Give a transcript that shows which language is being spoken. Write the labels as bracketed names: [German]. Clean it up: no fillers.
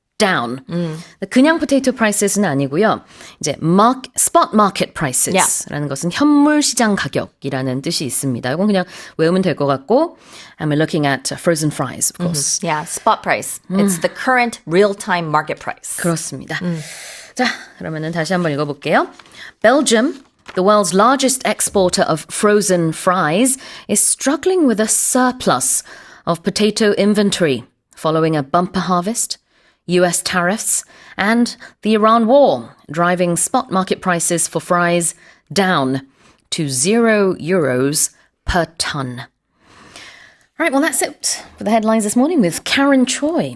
[English] down. [Korean] 그냥 potato prices는 아니고요. 이제 spot market prices라는 것은 현물 시장 가격이라는 뜻이 있습니다. 이건 그냥 외우면 될 것 같고, [English] and we're looking at frozen fries, of course. Yeah, spot price. It's the current real-time market price. [Korean] 그렇습니다. 자, 그러면은 다시 한번 읽어볼게요. [English] Belgium, the world's largest exporter of frozen fries, is struggling with a surplus of potato inventory following a bumper harvest, US tariffs, and the Iran war, driving spot market prices for fries down to €0 per ton. All right, well, that's it for the headlines this morning with Karen Choi.